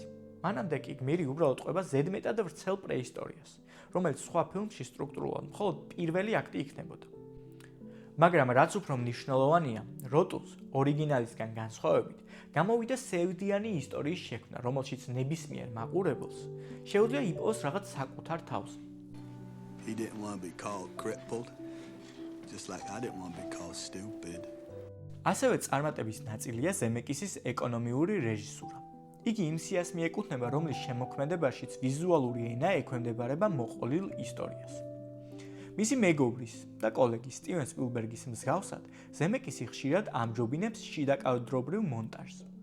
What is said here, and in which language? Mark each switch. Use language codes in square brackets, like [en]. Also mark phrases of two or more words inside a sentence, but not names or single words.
[ka] მანამდე კი გმირი უბრალოდ ყვება ზედმეტად ვრცელ პრეისტორიას, რომელიც სხვა ფილმში სტრუქტურულად მხოლოდ პირველი აქტი იქნებოდა. მაგრამ რაც უფრო მნიშვნელოვანია, როტულს ორიგინალისგან განსხვავებით გამოვიდა სევდიანი ისტორიის შექმნა, რომელშიც ნებისმიერ მაყურებელს შეუძლია იპოვოს რაღაც საკუთარ თავს. [en] He didn't want to be called crippled, just like I didn't want to be called stupid. [ka] ასევე წარმატების ნაწილია ზემეკისის ეკონომიური რეჟისურა. იგი იმ სიას მიეკუთვნება, რომლის შემოქმედებაშიც ვიზუალური ენა ექვემდებარება მოყოლილ ისტორიას. მისი მეგობრის და კოლეგის სტივენ სპილბერგის მსგავსად, ზემეკისი ხშირად ამჯობინებს შიდაკადრობრივ მონტაჟს.